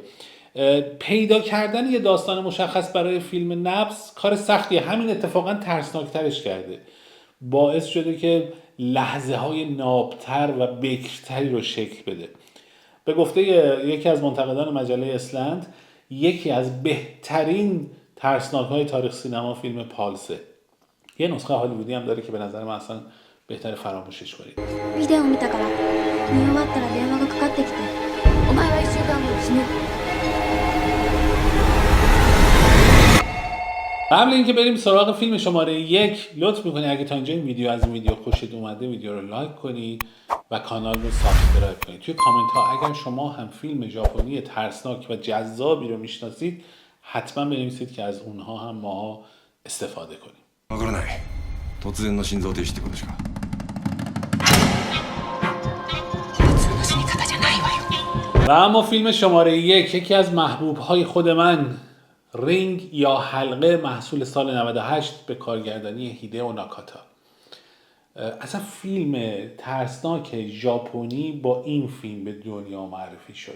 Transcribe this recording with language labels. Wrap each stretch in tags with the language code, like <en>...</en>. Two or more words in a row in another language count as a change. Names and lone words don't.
<fa>پیدا کردن یه داستان مشخص برای فیلم نبض کار سختیه، همین اتفاقا ترسناکترش کرده، باعث شده که لحظه های نابتر و بکرتری رو شکل بده. به گفته یکی از منتقدان مجله اسلند، یکی از بهترین ترسناک های تاریخ سینما فیلم پالسه. یه نسخه هالیوودی هم داره که به نظر من اصلا بهتر فراموشش کنید.</fa> <ja>ビデオ見たから見終わったら電話がかかってきてお前は1週間後に死ぬ</ja> <fa>قبل اینکه بریم سراغ فیلم شماره 1 لطف میکنی اگه تا اینجا این ویدیو از این ویدیو خوشت اومده ویدیو رو لایک کنید و کانال رو سابسکرایب کنید. توی کامنت ها اگر شما هم فیلم ژاپنی ترسناک و جذابی رو میشناسید حتما بنویسید که از اونها هم ما استفاده کنیم.</fa> <ja>わからない。突然の心臓停止ってことしか。</ja> <fa>و اما فیلم شماره 1 یکی از محبوب های خود من، رینگ یا حلقه، محصول سال 98 به کارگردانی هیدئو ناکاتا. اصلا فیلم ترسناک ژاپنی با این فیلم به دنیا معرفی شد.</fa>